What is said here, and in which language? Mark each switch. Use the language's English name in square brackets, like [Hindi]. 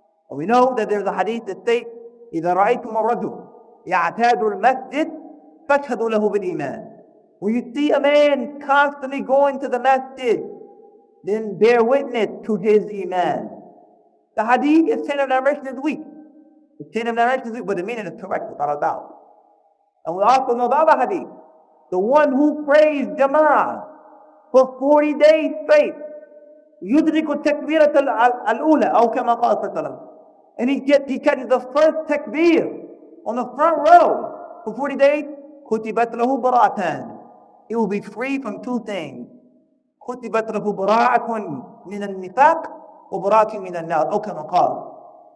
[English] And we know that there's a hadith that states, [Arabic] إِذَا رَأَيْتُمُ الرَّجُلَ يَعْتَادُ الْمَسْجِدِ فَاشْهَدُوا لَهُ بِالْإِيمَانِ. [English] When you see a man constantly going to the masjid, then bear witness to his Iman. The hadith is chain of narration is weak. The chain of narration is weak, but the meaning is correct without a doubt. And we also know the other hadith. The one who prays Jama'ah for 40 days straight, [Arabic] يُدْرِكُ التَّكْبِيرَةَ الْأُولَى أو كما قال صلى الله عليه وسلم. [English] And he catches the first takbir on the front row for 40 days. [Arabic] كُتِبَتْ لَهُ بَرَاءَتَانِ. [English] He will be free from two things. [Arabic] كُتِبَتْ لَهُ بَرَاءَةٌ مِنَ النِّفَاقِ وَبَرَاءَةٌ مِنَ النَّارِ أو كما قال.